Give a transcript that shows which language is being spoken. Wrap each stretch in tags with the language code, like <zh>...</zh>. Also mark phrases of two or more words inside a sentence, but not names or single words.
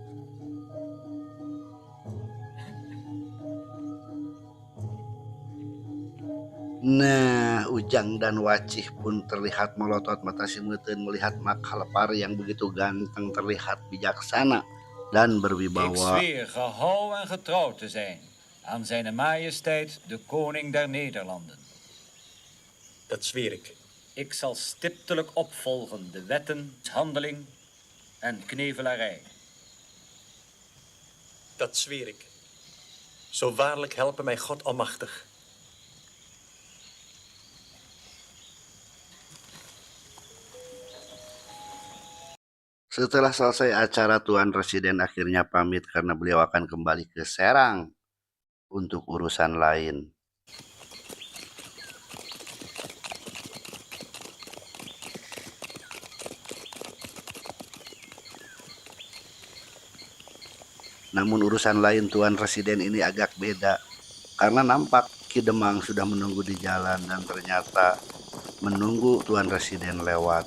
<id>Nah, Ujang dan Wacih pun terlihat melotot mata simuteun melihat Mak Halepar yang begitu ganteng, terlihat bijaksana dan berwibawa.</id> <nl>Ik zweer gehouden en getrouw te zijn aan zijn majesteit de koning der Nederlanden. Dat zweer ik. Ik zal stiptelijk opvolgen de wetten, handeling en knevelarij. Dat zweer ik. Zo waarlijk helpen mij God Almachtig.</nl> <id>Setelah selesai acara, Tuan Residen akhirnya pamit karena beliau akan kembali ke Serang untuk urusan lain. Namun urusan lain Tuan Residen ini agak beda, karena nampak Ki Demang sudah menunggu di jalan dan ternyata menunggu Tuan Residen lewat.</id>